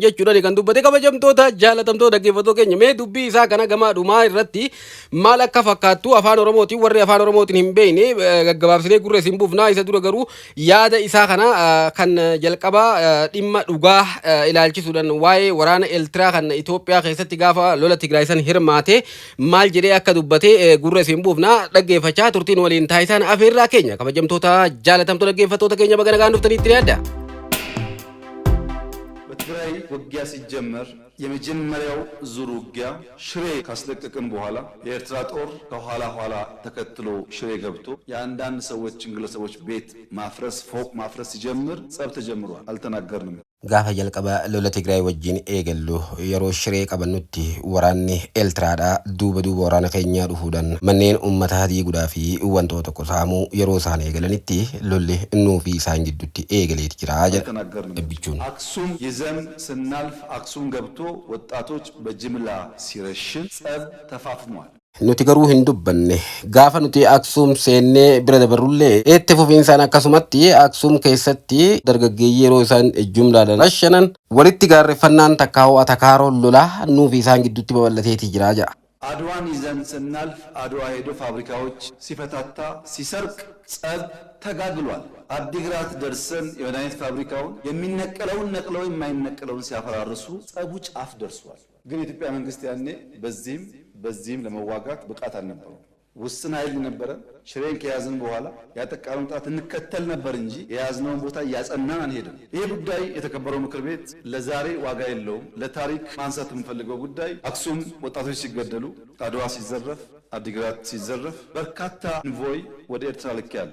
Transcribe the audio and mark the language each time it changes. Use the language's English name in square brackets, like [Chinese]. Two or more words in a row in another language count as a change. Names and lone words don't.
[Oromo] jechuudha kan dubbate kabajamtoota jaalatamtoota dhaggeeffattoota keenya mee dubbii isaa kana gama dhumaa irratti maal akka fakkaattu afaan oromootiin warri afaan oromootiin hin beekne gaggabaabsinee gurra isin buufnaa isa dura garuu yaada isaa kana kan jalqaba dhimma dhugaa ilaalchisuudhaan waa'ee waraana Eertiraa kan Itoophiyaa keessatti gaafa lola Tigraay san hirmaate maal jedhee akka dubbate gurra isin buufnaa dhaggeeffachaa turtiin waliin taasisaan afeerraa keenya kabajamtoota jaalatamtoota dhaggeeffattoota keenya baga nagaan dhuftaniitti yaadda. [Amharic] በትግራይ ውጊያ ሲጀመር የመጀመሪያው ዙር ውጊያ ሽሬ ካስለቀቅን በኋላ የኤርትራ ጦር ከኋላ ተከትሎ ሽሬ ገብቶ የአንዳንድ ሰዎችን ግለሰቦች ቤት ማፍረስ ፎቅ ማፍረስ ሲጀምር ጸብ ተጀምሯል። አልተናገርንም። [Oromo] gaafa jalqaba lola Tigraay wajjin eegallu yeroo shiree qabannutti waraanni Eertiraadha duuba waraana keenyaa dhufuudhaan manneen uummataa diiguudhaa fi wantoota tokko saamuu yeroo isaan eegalanitti lolli innuu fi isaan gidduutti eegaleeti jira jedha. [Amharic] አክሱም ይዘን ስናልፍ አክሱም ገብቶ ወጣቶች በጅምላ ሲረሽን ጸብ ተፋፍሟል። [Oromo] nuti garuu hin dubbanne gaafa nuti Aksum seennee bira dabarrullee itti fufiinsaan akkasumatti Aksum keessatti dargaggeeyyii yeroo isaan jumlaadhaan rashanan walitti gaarreeffannaan takkaa'oo atakaaroo lolaa nuufi isaan gidduutti babal'ateeti jira jedha. [Amharic] አድዋን ይዘን ስናልፍ አድዋ ሄዶ ፋብሪካዎች ሲፈታታ ሲሰርቅ ጸብ ተጋግሏል። አዲግራት ደርሰን የመድኃኒት ፋብሪካውን የሚነቀለውን ነቅለው የማይነቀለውን ሲያፈራርሱ ጸቡ ጫፍ ደርሷል። ግን የኢትዮጵያ መንግስት ያኔ በዚህም ለመዋጋት ብቃት አልነበረው። ውስን ኃይል ነበረ። ሽሬን ከያዝን በኋላ ያጠቃውን ጣት እንከተል ነበር እንጂ የያዝነውን ቦታ ያጸናን አንሄድም። ይሄ ጉዳይ የተከበረው ምክር ቤት ለዛሬ ዋጋ የለውም። ለታሪክ ማንሳት የምፈልገው ጉዳይ አክሱም ወጣቶች ሲገደሉ፣ አድዋ ሲዘረፍ፣ አዲግራት ሲዘረፍ በርካታ እንቮይ ወደ ኤርትራ ልኬያለሁ።